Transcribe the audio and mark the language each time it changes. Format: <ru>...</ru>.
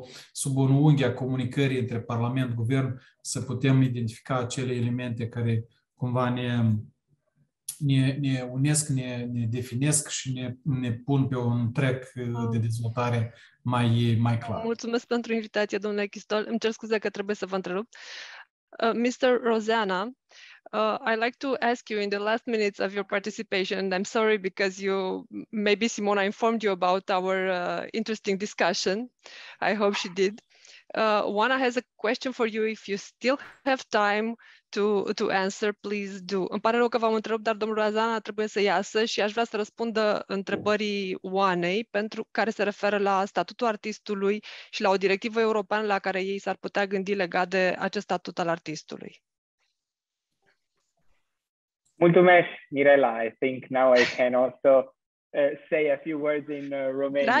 <ro>sub o unghi a comunicării între Parlament, Guvern, să putem identifica acele elemente care cumva ne unesc, ne definesc și ne pun pe un track de dezvoltare mai clar. Mulțumesc pentru invitație, domnule Chistol. Îmi cer scuze că trebuie să vă întrerup.</ro> <en>Mr. Rosana, I'd like to ask you in the last minutes of your participation, and I'm sorry because maybe Simona informed you about our interesting discussion. I hope she did. Oana has a question for you. If you still have time to answer, please do.</en> <ro>Îmi pare rău că v-am întrerupt, dar domnul Rosana trebuie să iasă și aș vrea să răspundă întrebării Oanei, pentru care se referă la statutul artistului și la o directivă europeană la care ei s-ar putea gândi legat de acest statut al artistului. Mulțumesc, Mirela.</ro> <en>I think now I can also say a few words in Romanian.</en>